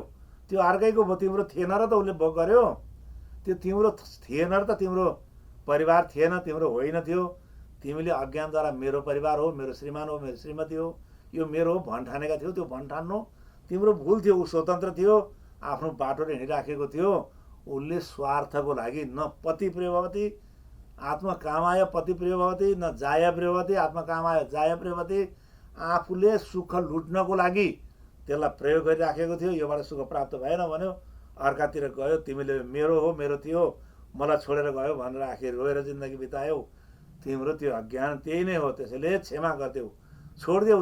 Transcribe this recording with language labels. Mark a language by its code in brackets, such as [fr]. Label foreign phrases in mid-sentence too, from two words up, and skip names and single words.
[ne] त्यो अर्कैको भयो, तिम्रो थिएन र त उसले भोग गर्यो। त्यो तिम्रो थिएन र त तिम्रो परिवार थिएन, तिम्रो होइन थियो। तिमीले अज्ञानद्वारा मेरो परिवार हो, मेरो श्रीमान हो, मेरो श्रीमती हो, यो मेरो हो भन्ठानेका थियौ। त्यो भन्ठान्नु तिम्रो भुल थियो। ऊ स्वतन्त्र थियो, आफ्नो बाटोले हिँडिराखेको थियो। उसले स्वार्थको लागि [sa] न पति प्रिय भवती आत्मा कामाय पति प्रिय भवती, न जाय प्रिय भवती आत्मा कामाय जाय प्रिय भवती। [ne] आफूले सुख लुट्नको लागि त्यसलाई प्रयोग गरिराखेको थियो। योबाट सुख प्राप्त भएन भन्यो, अर्कातिर गयो। तिमीले मेरो हो, मेरो थियो, मलाई छोडेर गयो भनेर आखिर रोएर जिन्दगी बितायौ। तिम्रो त्यो अज्ञान त्यही नै हो। त्यसैले क्षमा गरिदेऊ, छोडिदेऊ।